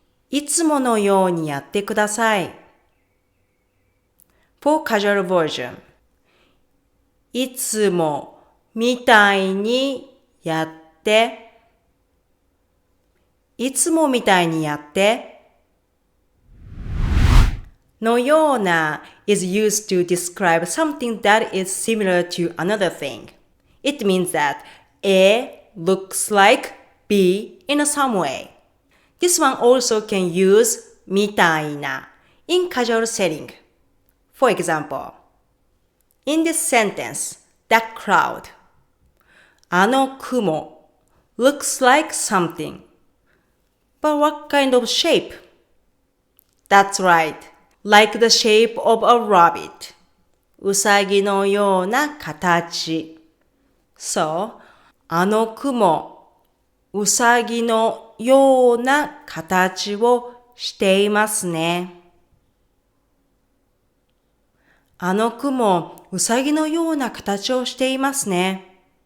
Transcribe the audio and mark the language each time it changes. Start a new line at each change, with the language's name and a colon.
Japanese: いつものようにやってください。
English: For casual version.
Japanese: いつもみたいにやって。いつもみたいにやって。
English: のような is used to describe something that is similar to another thing. It means that A looks like B in some way. This one also can use みたいな in casual setting. For example, in this sentence, that cloud, あの雲 looks like something. But what kind of shape? That's right, like the shape of a rabbit.
Japanese: うさぎのような形。 So, あの雲、うさぎのような形をしていますね。あの雲、うさぎのような形をしていますね。